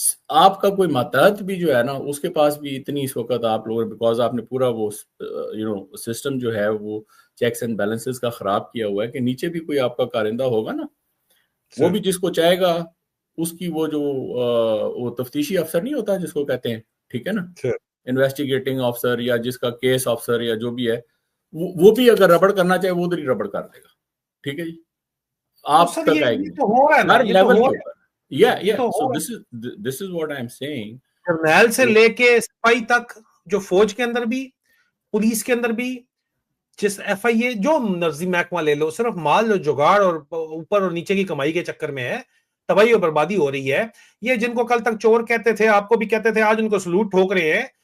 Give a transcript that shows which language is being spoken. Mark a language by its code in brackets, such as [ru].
[ur] آپ کا کوئی ماتحت بھی جو ہے نا, اس کے پاس بھی اتنی اس وقت آپ لوگ, بیکاز آپ نے پورا وہ سسٹم جو ہے وہ چیکس اینڈ بیلنسز کا خراب کیا ہوا ہے, کہ نیچے بھی کوئی آپ کا کارندہ ہوگا نا, وہ بھی جس کو چاہے گا اس کی وہ جو وہ تفتیشی افسر نہیں ہوتا جس کو کہتے ہیں, ٹھیک ہے نا, انویسٹیگیٹنگ افسر, یا جس کا کیس افسر یا جو بھی ہے, وہ بھی اگر ربڑ کرنا چاہے وہ ادھر ہی ربڑ کر دے گا, ٹھیک ہے جی. آپ تک آئے گی ہر لیول کے اوپر. [en] So this is what I'm saying. [ur] جرنیل سے لے کے سپاہی تک, جو فوج کے اندر بھی, پولیس کے اندر بھی, جس ایف آئی اے, جو مرضی محکمہ لے لو, صرف مال جگاڑ اور اوپر اور نیچے کی کمائی کے چکر میں ہے, تباہی اور بربادی ہو رہی ہے. یہ جن کو کل تک چور کہتے تھے, آپ کو بھی کہتے تھے, آج ان کو سلوٹ ٹھوک رہے ہیں.